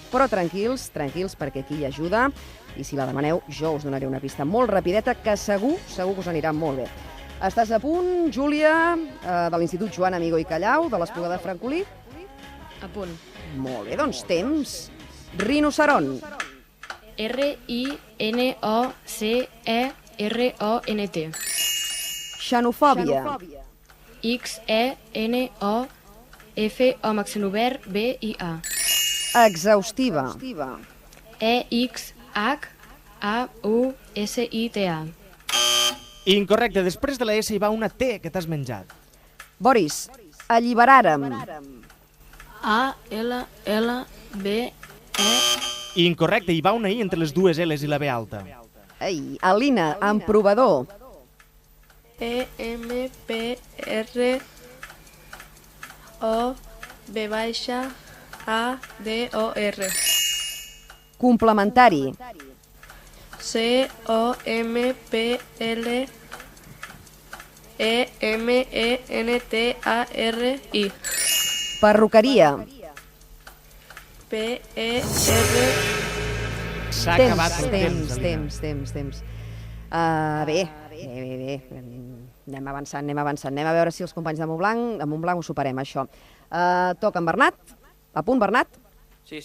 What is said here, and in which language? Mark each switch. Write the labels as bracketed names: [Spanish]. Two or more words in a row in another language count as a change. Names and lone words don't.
[Catalan] Però tranquils, perquè aquí hi ha ajuda i si la demaneu jo us donaré una pista molt rapideta que segur que us anirà molt bé. Estàs a punt, Júlia, de l'Institut Joan Amigó i Callau, de l'Espluga de Francolí? A punt. Molt bé, doncs temps. Rinoceront. R-I-N-O-C-E-R-O-N-T. Xenofòbia. X-E-N-O-F amb accent obert, B-I-A. Exhaustiva. E-X-H-A-U-S-I-T-A. Incorrecte, després de la S hi va una T que t'has menjat. Boris, alliberàrem. A-L-L-B-E. Incorrecte, hi va una I entre les dues L's i la B alta. Ei, Alina, emprovador. E-M-P-R-O-V-A-D-O-R. Complementari. C-O-M-P-L-E-M-E-N-T-A-R-I. Perruqueria. P-E-R... S'ha acabat el temps. Temps. Bé. Anem avançant. Anem a veure si els companys de Montblanc ho superem, això. Toca en Bernat. A punt, Bernat? Sí.